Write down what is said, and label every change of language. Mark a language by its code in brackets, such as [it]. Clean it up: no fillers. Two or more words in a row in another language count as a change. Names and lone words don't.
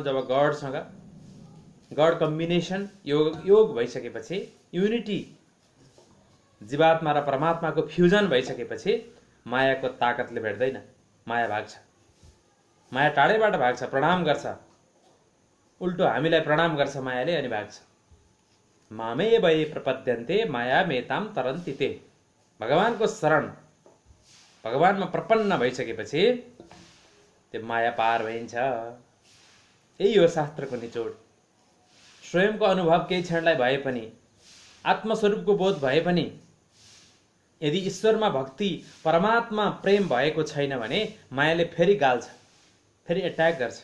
[ne] जब [en] God combination [ne] योग भइसकेपछि, युनिटी जीवात्मा र परमात्माको फ्युजन भइसकेपछि मायाको ताकतले भेट्दैन, माया भाग्छ। माया टाढैबाट भाग्छ, प्रणाम गर्छ, उल्टो हामीलाई प्रणाम गर्छ मायाले, अनि भाग्छ। [sa] मामे भए प्रपद्यन्ते माया मेताम तरन्ति ते। [ne] भगवानको शरण, भगवानमा प्रपन्न भइसकेपछि त्यो माया पार भइन्छ। यही हो शास्त्रको निचोड। स्वयंको अनुभव केही क्षणलाई भए पनि, आत्मस्वरूपको बोध भए पनि, यदि ईश्वरमा भक्ति, परमात्मा प्रेम भएको छैन भने मायाले फेरि गाल्छ, फेरि एट्याक गर्छ।